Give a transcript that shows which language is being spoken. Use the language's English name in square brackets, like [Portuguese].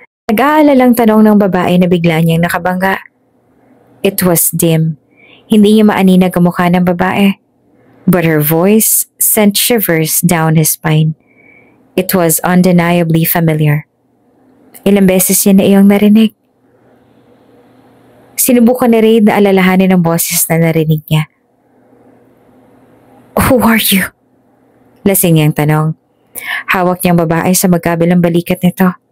[Filipino] Nag-aalalang tanong ng babae na bigla niyang nakabangga. [English] It was dim. [Filipino] Hindi niya maaninag ang mukha ng babae. [English] But her voice sent shivers down his spine. It was undeniably familiar. [Filipino] Ilang beses niya na iyong narinig. Sinubukan ni Reid na alalahanin ang boses na narinig niya. [English] Who are you? [Filipino] Lasing niyang tanong. Hawak niyang babae sa magkabilang balikat nito.